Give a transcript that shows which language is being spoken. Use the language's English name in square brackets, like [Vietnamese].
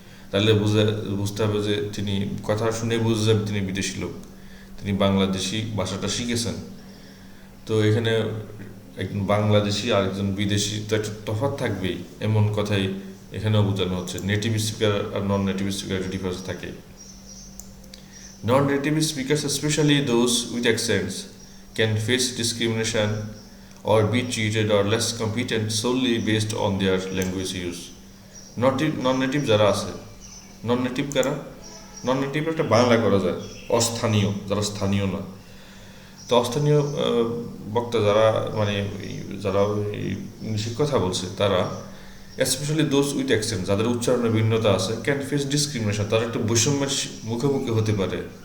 [Bangla] তাহলে বুঝতে হবে যে তিনি কথা শুনে বুঝে যাবে তিনি বিদেশি লোক, তিনি বাংলাদেশি ভাষাটা শিখেছেন। তো এখানে একজন বাংলাদেশি আর একজন বিদেশি তো একটা তফাৎ থাকবেই, এমন কথাই এখানেও বোঝানো হচ্ছে। নেটিভ স্পিকার আর নন নেটিভ স্পিকার একটা ডিফারেন্স থাকে। [English] Non native speakers, especially those with accents, can face discrimination or be treated or less competent solely based on their language use. [Bangla] Non native যারা আছে, নন নেটিভ কারা? নন নেটিভ একটা বাংলা করা যায়, অস্থানীয়, যারা স্থানীয় না। তো অস্থানীয় বক্তা যারা মানে যারা ইংলিশে কথা বলছে তারা, [English] specially those with accent, [Bangla] যাদের উচ্চারণের ভিন্নতা আছে, [English] can face discrimination, [Bangla] তারা একটু বৈষম্যের মুখোমুখি হতে পারে।